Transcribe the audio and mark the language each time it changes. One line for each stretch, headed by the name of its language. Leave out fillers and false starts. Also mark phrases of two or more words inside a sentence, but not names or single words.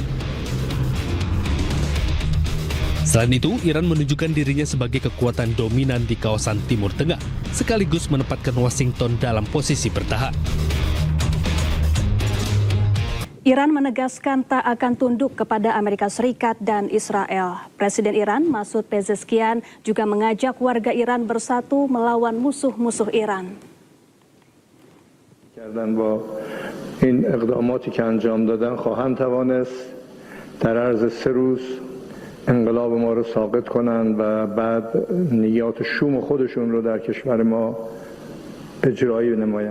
Indonesian: Selain itu, Iran menunjukkan dirinya sebagai kekuatan dominan di kawasan Timur Tengah, sekaligus menempatkan Washington dalam posisi bertahan. Iran menegaskan tak akan tunduk kepada Amerika Serikat dan Israel. Presiden Iran, Masoud Pezeshkian, juga mengajak warga Iran bersatu melawan musuh-musuh Iran.
Persian: با این اقداماتی که انجام دادن خواهند توانست در عرض 3 روز انقلاب ما رو ساقط کنند و بعد نیات شوم خودشون رو در کشور ما اجرایی نمایند.